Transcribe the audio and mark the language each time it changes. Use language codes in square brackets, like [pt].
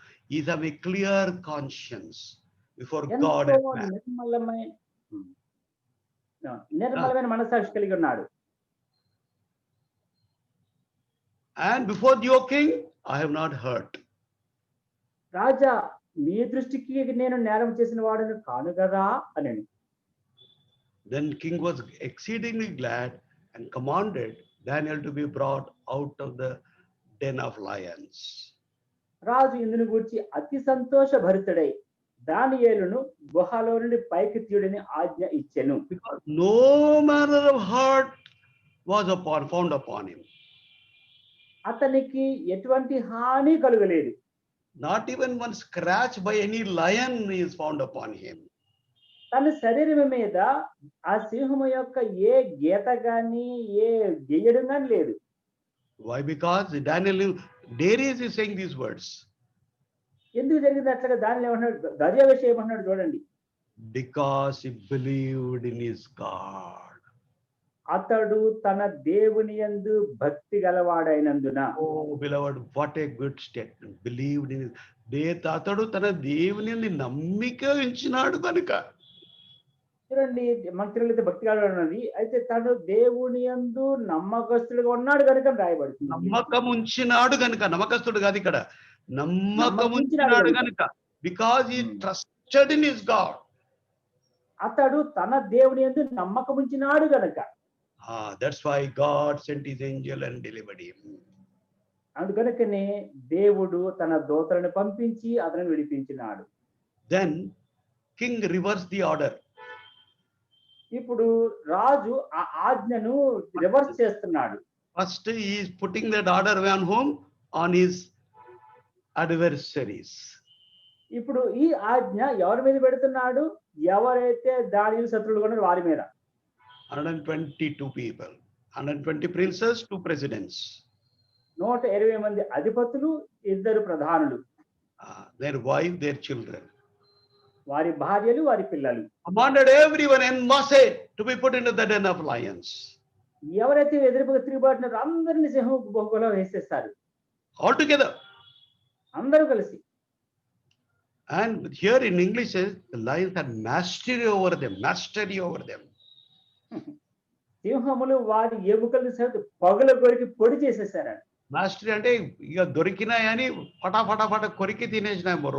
[en] He's having a clear conscience before [te] ఎంతో [en] God and man. [te] నిర్మలమైన మనస్సాక్షి కలిగి ఉన్నాడు. [en] And before your king, I have not hurt. [te] రాజా, మీ దృష్టికి నేను నేరం చేసిన వాడును కాను కదా అని. [en] Then king was exceedingly glad and commanded Daniel to be brought out of the den of lions. [te] రాజు ఇందును గూర్చి అతి సంతోష భరితుడై దానియేలును గుహలో నుండి పైకి తీయుడని ఆజ్ఞ ఇచ్చెను. [en] Because no manner of hurt was found upon him. [te] అతనికి ఎటువంటి హాని కలుగలేదు. [en] Not even one scratch by any lion is found upon him. [te] తన శరీరం మీద ఆ సింహము యొక్క ఏ గీత గాని ఏ గెయ్యడం గాని లేదు. [en] Why? Because Darius is saying these words. [te] ఎందుకు జరిగింది అట్లాగా? దానిలో ఏమన్నాడు? దర్యా విషయం ఏమన్నాడు చూడండి. [en] Because he believed in his God. [te] అతడు తన దేవుని యందు భక్తి గలవాడైనందున. [en] Oh beloved, what a good statement. Believed in his. [te] అతడు తన దేవుని యందు నమ్మిక ఉంచినాడు కనుక. చూడండి, మన తెలుగులో భక్తి గలవాడన్నది, అయితే తను దేవుని యందు నమ్మకస్తుడుగా ఉన్నాడు కనుక రాయబడుతుంది. నమ్మకం ఉంచినాడు కనుక, నమ్మకస్తుడు కాదు ఇక్కడ, నమ్మకం ఉంచినాడు కనుక. [en] Because he trusted in his God. [te] అతడు తన దేవుని యందు నమ్మకం ఉంచినాడు గనుక. [en] That's why God sent his angel and delivered him. [te] అందుకనే దేవుడు తన దూతలను పంపించి అతను విడిపించినాడు. [en] Then king reversed the order. [te] ఇప్పుడు రాజు ఆ ఆజ్ఞను రివర్స్ చేస్తున్నాడు. [en] First he is putting that order on whom? On his adversaries. [te] ఇప్పుడు ఈ ఆజ్ఞ ఎవరి మీద పెడుతున్నాడు? ఎవరైతే దానియేలు శత్రువులుగా ఉన్నారో వారి మీద. [en] 122 people, 120 princes, 2 presidents. [te] 120 మంది అధిపతులు, 2 ప్రధానులు, [en] Their wife, their children. [te] వారి భార్యలు, వారి పిల్లలు. [en] Commanded everyone en masse to be put into the den of lions. [te] ఎవరైతే ఎదురుగా తిరుగుబాటున్నారో అందరిని సింహం గుహలో వేసేస్తారు. [en] All together. [te] అందరూ కలిసి. [en] And here in English says the lions had mastery over them. [te] సింహములు వారి ఎముకలను సైతం పగుల కొరికి పొడి చేసేసారు. మాస్టరీ అంటే ఇక దొరికినాయని ఫటాఫట కొరికి తినేసినాయి.